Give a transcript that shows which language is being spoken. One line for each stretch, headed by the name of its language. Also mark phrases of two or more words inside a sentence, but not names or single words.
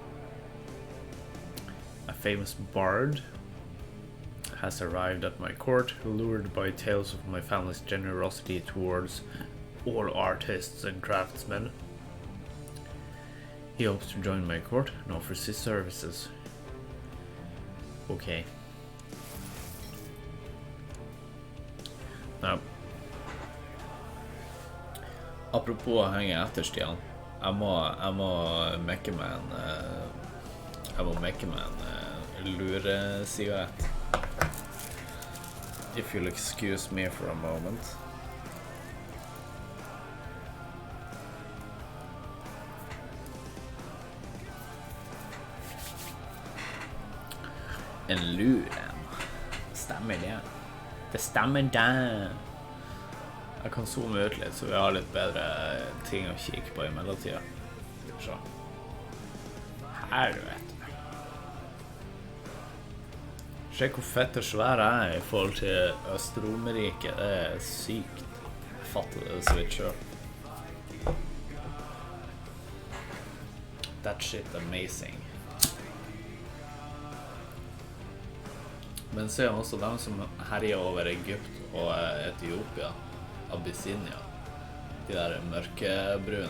English: A famous bard has arrived at my court, lured by tales of my family's generosity towards all artists and craftsmen. He hopes to join my court and offers his services.
Norwegian: Okay. Ja. Apropos å henge etter, Stian. Jeg må mekke meg en luresigarett.
English: If you'll excuse me for a moment.
Norwegian: En lur. Stemmer det? Det stemmer det. Jeg kan zoome ut litt, så vi har litt bedre ting å kikke på i mellomtiden. Så. Her, vet du. Se hvor fett og svær jeg er i forhold til Øst-Romerike. Det er sykt. Jeg fatter det så vidt selv.
English: That shit amazing.
Norwegian: Men se også dem som herjer over Egypt og Etiopia. Abyssinia. De der mørkebrune.